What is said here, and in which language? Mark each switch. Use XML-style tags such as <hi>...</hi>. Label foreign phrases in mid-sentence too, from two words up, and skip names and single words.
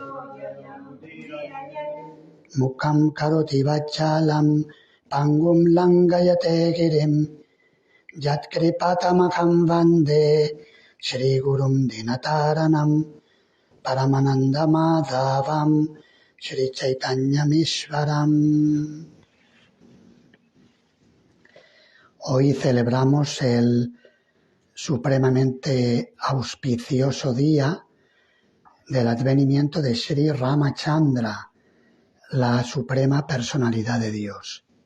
<sa>मूकं करोति वाचालं पङ्गुं लङ्घयते गिरिम् यत् कृपा तमहं वन्दे श्रीगुरुं दीनतारणम् परमानन्द माधवं श्रीचैतन्यमीश्वरम्.</sa> <es>Hoy celebramos el supremamente auspicioso día del advenimiento de Shri Ramachandra, la suprema personalidad de Dios.</es>